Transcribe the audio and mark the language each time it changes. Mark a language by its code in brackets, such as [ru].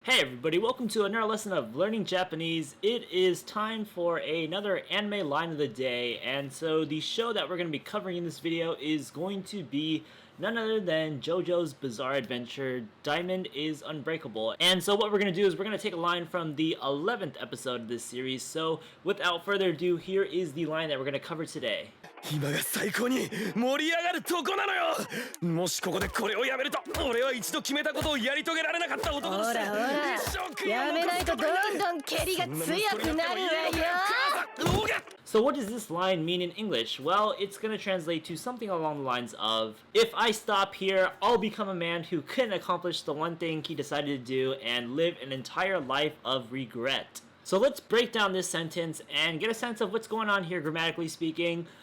[en] Hey everybody, welcome to another lesson of learning Japanese. It is time for another anime line of the day, and so the show that we're going to be covering in this video is going to be none other than JoJo's Bizarre Adventure, Diamond is Unbreakable. And so what we're going to do is we're going to take a line from the 11th episode of this series. So without further ado, here is the line that we're going to cover today. [ja] 今が最高に盛り上がるとこなのよ。もしここでこれをやめると、俺は一度決めたことをやり遂げられなかった男として、一生悔いを残すことになる。やめないとどんどん蹴りが強くなるわよ。 [en] So what does this line mean in English? Well, it's going to translate to something along the lines of, if I stop here, I'll become a man who couldn't accomplish the one thing he decided to do and live an entire life of regret. So let's break down this sentence and get a sense of what's going on here grammatically speaking.